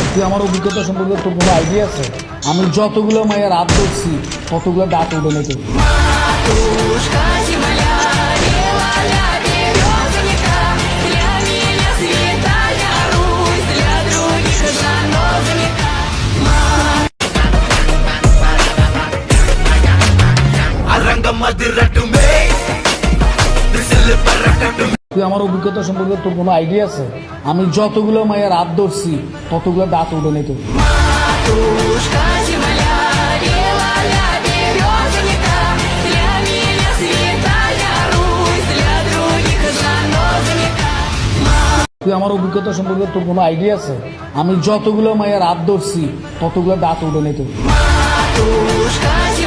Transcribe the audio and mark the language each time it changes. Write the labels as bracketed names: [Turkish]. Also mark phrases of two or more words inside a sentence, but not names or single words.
[Bangla] তুই আমার অভিজ্ঞতা সম্পর্কে তোর কোনো আইডিয়া আছে? আমি যতগুলো মায়ের হাত ধরছি ততগুলো দাঁত উঠে নেই তোর। [Russian] Матушка земля, белая березовика, для меня святая Русь, для других занозовика. [Tamil] அரங்கம் அதிரட்டுமே விசில் பறக்கட்டும். [Bangla] তুই আমার অভিজ্ঞতা সম্পর্কে তোর কোনো আইডিয়া আছে? আমি যতগুলো মায়ের হাত ধরছি ততগুলো দাঁত উঠে নেই তোর। [Russian] Матушка земля, белая березовика, для меня святая Русь, для других занозовика. [Bangla] তুই আমার অভিজ্ঞতা সম্পর্কে তোর কোনো আইডিয়া আছে? আমি যতগুলো মায়ের হাত ধরছি ততগুলো দাঁত উঠে নেই তোর। [Russian] Матушка